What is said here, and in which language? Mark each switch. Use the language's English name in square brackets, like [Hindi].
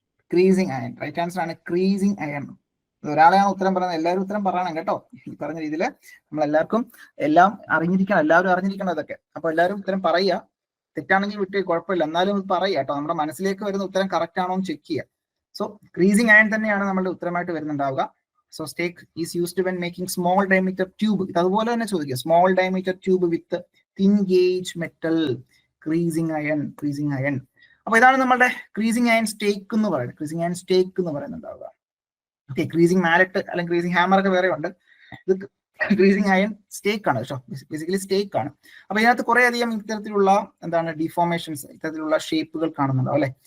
[Malayalam] Creasing iron right answer ആണ്, creasing iron. ഒരാളെയാണ് ഉത്തരം പറയുന്നത്, എല്ലാവരും ഉത്തരം പറയണം കേട്ടോ. ഈ പറഞ്ഞ രീതിയിൽ നമ്മൾ എല്ലാവരും അറിഞ്ഞിരിക്കണം ഇതൊക്കെ. അപ്പൊ എല്ലാവരും ഉത്തരം പറയുക, തെറ്റാണെങ്കിൽ വിട്ട് കുഴപ്പമില്ല, എന്നാലും പറയുക കേട്ടോ. നമ്മുടെ മനസ്സിലേക്ക് വരുന്ന ഉത്തരം കറക്റ്റ് ആണോ എന്ന് ചെക്ക് ചെയ്യുക. സോ ക്രീസിംഗ് അയൺ തന്നെയാണ് നമ്മുടെ ഉത്തരമായിട്ട് വരുന്നുണ്ടാവുക. [English] So stake is used when making small diameter tube. [Malayalam] അതുപോലെ തന്നെ ചോദിക്കുക, [English] small diameter tube with thin gauge metal, creasing iron. [Malayalam] അപ്പൊ ഇതാണ് നമ്മുടെ ക്രീസിംഗ് അയൺ സ്റ്റേക്ക് എന്ന് പറയുന്നത്. ക്രീസിംഗ് അയൺ സ്റ്റേക്ക് എന്ന് പറയുന്നുണ്ടാവുക. ഓക്കെ, ക്രീസിംഗ് മാലറ്റ് അല്ലെങ്കിൽ ക്രീസിംഗ് ഹാമർ ഒക്കെ വേറെ ഉണ്ട്. ഇത് ക്രീസിംഗ് അയൺ സ്റ്റേക്ക് ആണ് കേട്ടോ, ബേസിക്കലി സ്റ്റേക്ക് ആണ്. അപ്പൊ ഇതിനകത്ത് കുറെ അധികം ഇത്തരത്തിലുള്ള എന്താണ് ഡിഫോർമേഷൻസ്, ഇത്തരത്തിലുള്ള ഷേപ്പുകൾ കാണുന്നുണ്ടാവും അല്ലെ.